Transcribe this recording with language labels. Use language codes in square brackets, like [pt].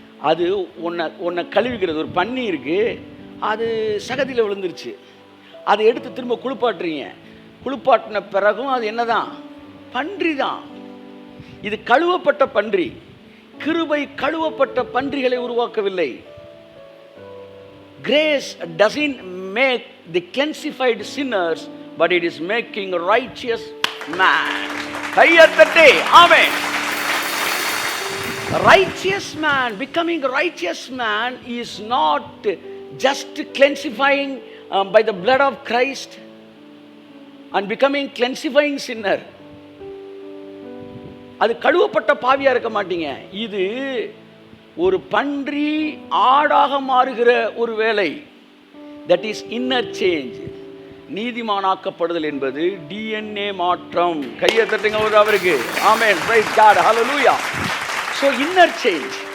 [ta] அது உன்னை கழுவிக்கிறது. ஒரு பன்னி இருக்குது, அது சகதியில் விழுந்துருச்சு, அதை எடுத்து திரும்ப குளிப்பாட்டுறீங்க. குளிப்பாட்டின பிறகும் அது என்னதான்? பன்றி தான். இது கழுவப்பட்ட பன்றி. கிருபை கழுவப்பட்ட பன்றிகளை உருவாக்கவில்லை. [en] Grace doesn't make the cleansified sinners, but it is making a righteous man. [ta] கையத்தட்டே amen. [en] Righteous man, becoming a righteous man is not just cleansifying by the blood of Christ and becoming cleansifying sinner. [ta] அது கழுவப்பட்ட பாவியாக இருக்க மாட்டீங்க. இது ஒரு பன்றி ஆடாக மாறுகிற ஒரு வேலை. [en] That is inner change. [ta] நீதிமானாக்கப்படுதல் என்பது DNA மாற்றம். கையை தட்டுங்க ஒரு அவருக்கு. ஆமென், [en] praise God, [ta] ஹல்லேலூயா. [en] So inner change.